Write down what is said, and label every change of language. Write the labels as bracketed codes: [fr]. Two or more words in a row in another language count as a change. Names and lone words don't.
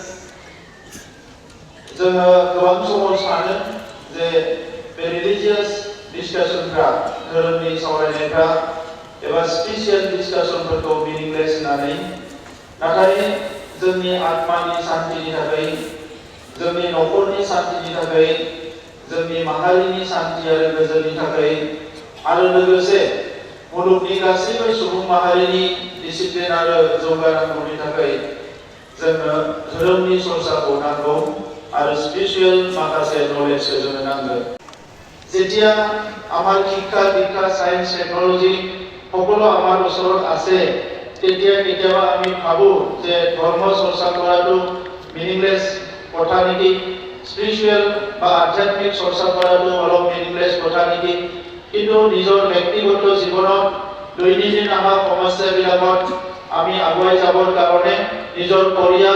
[brx] जोङो गोबां समाव सानो जे बे रिलिजियास डिसकासनफ्रा धोरोमनि सावरायनायफ्रा एबा स्पिरिचुएल डिसकासनफोरखौ मिनिंलेस होननानै नाथाय जोंनि आत्मानि सान्तिनि थाखाय जोंनि न'खरनि सान्तिनि थाखाय जोंनि माहारिनि सान्ति आरो गोजोननि थाखाय आरो लोगोसे मुलुगनि गासैबो सुबुं माहारिनि डिसिप्लिन आरो जौगानांगौनि थाखाय जोङो धोरोमनि सरसाखौ नांगौ आरो स्पिरिचुएल माखासे नलेजखौ जोंनो नांगौ [as] যেতিয়া আমাৰ শিক্ষা দীক্ষা [en] science technology [as] সকলো আমাৰ ওচৰত আছে তেতিয়া কেতিয়াবা আমি ভাবো যে ধৰ্ম চৰ্চা কৰাটো মিনিংলেছ কথা নেকি স্পিৰিচুৱেল বা আধ্যাত্মিক চৰ্চা কৰাটো অলপ মিনিংলেছ কথা নেকি কিন্তু নিজৰ ব্যক্তিগত জীৱনত দৈনন্দিন আমাৰ সমস্যাবিলাকত আমি আগুৱাই যাবৰ কাৰণে নিজৰ পৰিয়াল